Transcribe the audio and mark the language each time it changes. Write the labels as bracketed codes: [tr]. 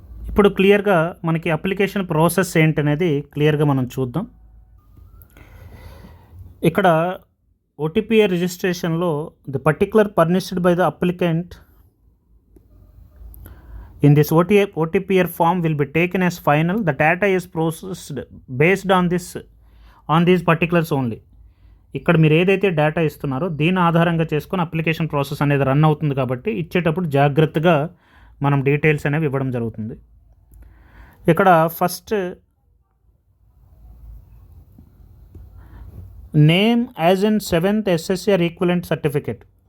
[te] ఇప్పుడు క్లియర్గా మనకి అప్లికేషన్ ప్రాసెస్ ఏంటనేది క్లియర్గా మనం చూద్దాం. ఇక్కడ [en] OTPR రిజిస్ట్రేషన్లో the particular permissed by the applicant in this OTPR form will be taken as final. The data is processed based on these particulars only. [te] ఇక్కడ మీరు ఏదైతే డేటా ఇస్తున్నారో దీని ఆధారంగా చేసుకొని అప్లికేషన్ ప్రాసెస్ అనేది రన్ అవుతుంది కాబట్టి ఇచ్చేటప్పుడు జాగ్రత్తగా మనం డీటెయిల్స్ అనేవి ఇవ్వడం జరుగుతుంది. ఇక్కడ [en] First name as in 7th SSC or equivalent certificate.